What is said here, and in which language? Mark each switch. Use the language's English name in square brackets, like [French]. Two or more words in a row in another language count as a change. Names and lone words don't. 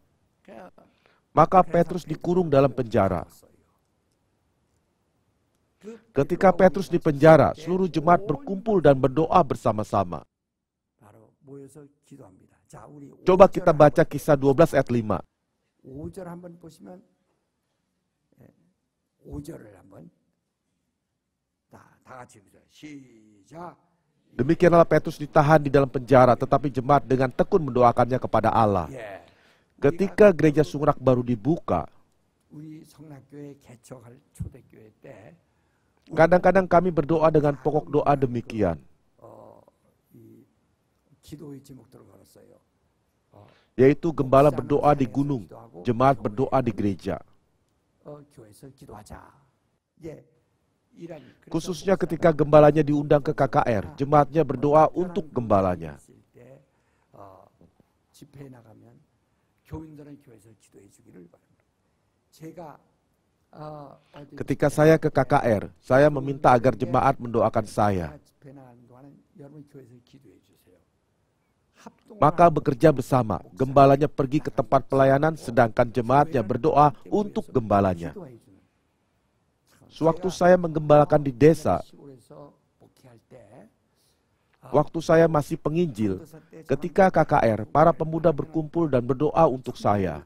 [Indonesian] Maka Petrus dikurung dalam penjara. Ketika Petrus di penjara, seluruh jemaat berkumpul dan berdoa bersama-sama. Coba kita baca Kisah 12 ayat 5. [Korean] 5절 한번 보시면 5절을 한번 다 같이 보자. 시작. [Indonesian] Demikianlah Petrus ditahan di dalam penjara, tetapi jemaat dengan tekun mendoakannya kepada Allah. Ketika gereja Sungrak baru dibuka, [Korean] 우리 성락교회 개척할 초대교회 때 [Indonesian] kadang-kadang kami berdoa dengan pokok doa demikian. [Korean] 이 기도의 제목들을 걸었어요. [Indonesian] Yaitu gembala berdoa di gunung, jemaat berdoa di gereja. [Korean] 교회에서 기도하자. [Indonesian] Khususnya ketika gembalanya diundang ke KKR, jemaatnya berdoa untuk gembalanya. [Korean] 집회에 나가면 교인들은 교회에서 기도해 주기를 바랍니다. 제가 [Indonesian] Ketika saya ke KKR, saya meminta agar jemaat mendoakan saya. [Korean] 집회 나가는 동안은 여러분 교회에서 기도해 주세요. [Indonesian] Maka bekerja bersama, gembalanya pergi ke tempat pelayanan, sedangkan jemaatnya berdoa untuk gembalanya. Sewaktu saya menggembalakan di desa, waktu saya masih penginjil, ketika KKR, para pemuda berkumpul dan berdoa untuk saya.